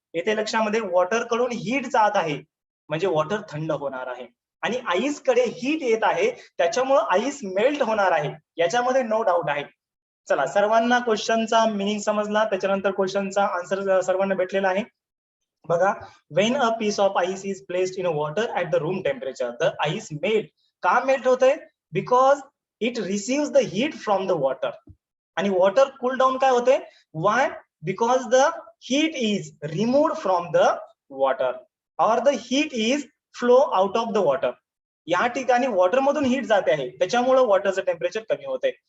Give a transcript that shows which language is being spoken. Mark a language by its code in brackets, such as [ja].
[mr] येथे लक्षामध्ये, वॉटर कडून हीट जात आहे म्हणजे वॉटर थंड होणार आहे, आणि आईस कडे हीट येत आहे त्याच्यामुळे आईस मेल्ट होणार आहे, याच्यामध्ये नो डाऊट आहे. चला, सर्वांना क्वेश्चनचा मिनिंग समजला, त्याच्यानंतर क्वेश्चनचा आन्सर सर्वांना भेटलेला आहे. [en] बघा, when a piece of ice is placed in water at the room temperature, the ice melt. [mr] का मेल्ट होतंय, [en] Because it receive the heat from the water. [mr] आणि वॉटर कूल डाऊन काय होते, [en] Why, because the heat is removed from the water और the heat is flow out of the water. [mr] या ठिकाणी water मधून heat जाते आहे त्याच्यामुळे वॉटरचं टेम्परेचर कमी होते.